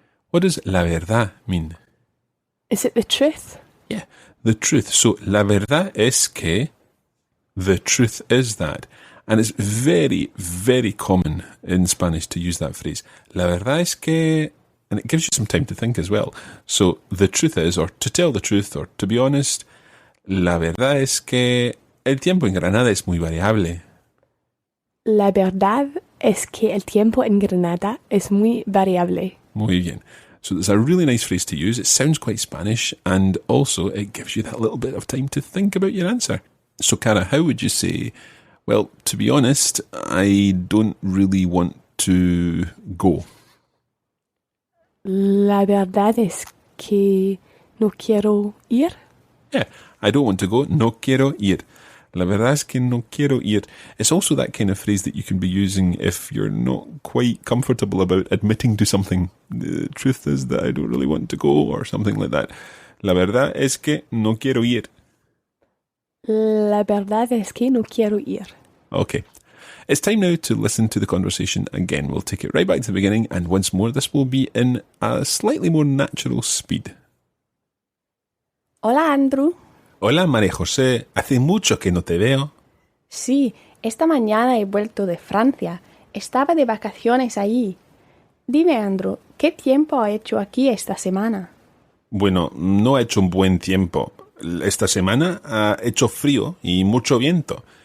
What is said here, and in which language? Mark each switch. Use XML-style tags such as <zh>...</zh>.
<en>What does</en> <es>la verdad</es> <en>mean? Is it the truth? Yeah, the truth. So,</en> <es>la verdad es que,</es> <en>the truth is that. And it's very, very common in Spanish to use that phrase.</en> <es>La verdad es que,</es> <en>and it gives you some time to think as well. So, the truth is, or to tell the truth, or to be honest, la verdad es que el tiempo en Granada es muy variable.</en> <es>La verdad es que el tiempo en Granada es muy variable. Muy bien.</es> <en>So it's a really nice phrase to use. It sounds quite Spanish, and also it gives you that little bit of time to think about your answer. So, Cara, how would you say, well, to be honest, I don't really want to go?</en> <es>La verdad es que no quiero ir.</es> <en>Yeah, I don't want to go.</en> <es>No quiero ir. La verdad es que no quiero ir.</es> <en>It's also that kind of phrase that you can be using if you're not quite comfortable about admitting to something. The truth is that I don't really want to go, or something like that.</en> <es>La verdad es que no quiero ir. La verdad es que no quiero ir.</es> <en>Okay. It's time now to listen to the conversation again. We'll take it right back to the beginning, and once more, this will be in a slightly more natural speed.</en> <es>Hola, Andrew. Hola, María-José. Hace mucho que no te veo. Sí, esta mañana he vuelto de Francia Estaba de vacaciones allí. Dime, Andrew, ¿qué tiempo ha hecho aquí esta semana? Bueno, no ha hecho un buen tiempo. Esta semana ha hecho frío y mucho viento.</es>